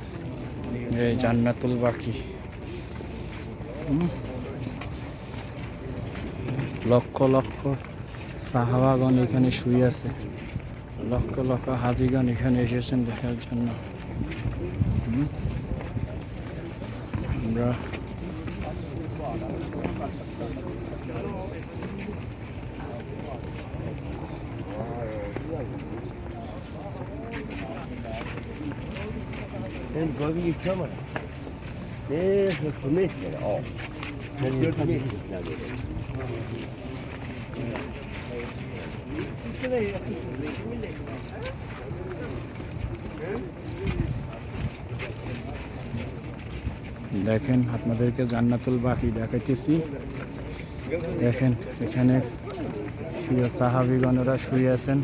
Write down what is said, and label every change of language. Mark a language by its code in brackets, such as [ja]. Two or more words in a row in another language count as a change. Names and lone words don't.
[bn] এই জান্নাতুল বাকি, লক্ষ লক্ষ সাহাবাগণ এখানে শুয়ে আছে, লক্ষ লক্ষ হাজিগণ এখানে এসেছেন দেখার জন্য। আমরা [sv] Den börjar vi köra. Det är för mycket. Ja. Men det är för mycket. [bn] দেখেন, আপনাদেরকে জান্নাতুল বাকি দেখাইতেছি। দেখেন এখানে প্রিয় সাহাবীগণেরা শুয়ে আছেন।